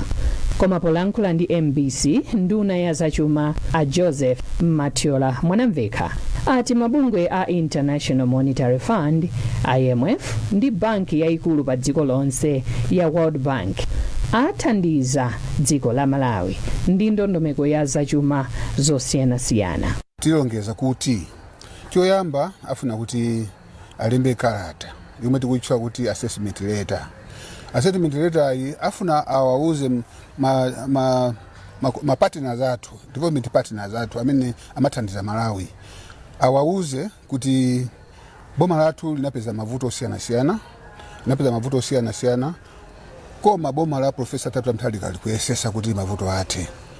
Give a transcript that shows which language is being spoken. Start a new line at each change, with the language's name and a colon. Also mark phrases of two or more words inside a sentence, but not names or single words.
Nyanja: Koma polankhula ndi MBC, nduna ya zachuma a Joseph Mwanamveka ati mabungwe a International Monetary Fund IMF ndi banki yaikulu pa dziko lonse ya World Bank athandiza dziko la Malawi ndi ndondomeko ya zachuma zosiyanasiyana. Tilongeza kuti choyamba afuna kuti alembe kalata yomwe tikuyitchula kuti
English: assessment letter. Assessment letter
Nyanja: iyi afuna awauze ma partners athu,
English: development partners
Nyanja: athu amene amathandiza Malawi, awauze kuti boma lathu linapeza mavuto osiyanasiyana, koma boma la Professor Tabita Mutharika likuyesesa kuti mavuto athe.